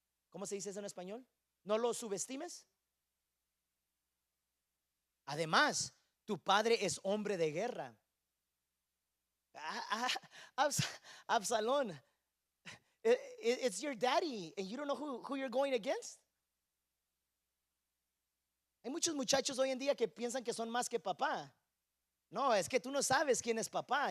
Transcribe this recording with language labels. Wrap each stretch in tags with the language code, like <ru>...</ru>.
<es>¿Cómo se dice eso en español? No lo subestimes. Además, tu padre es hombre de guerra.</es> <en>Absalón, it's your daddy and you don't know who you're going against.</en> <es>Hay muchos muchachos hoy en día que piensan que son más que papá. No, es que tú no sabes quién es papá.</es>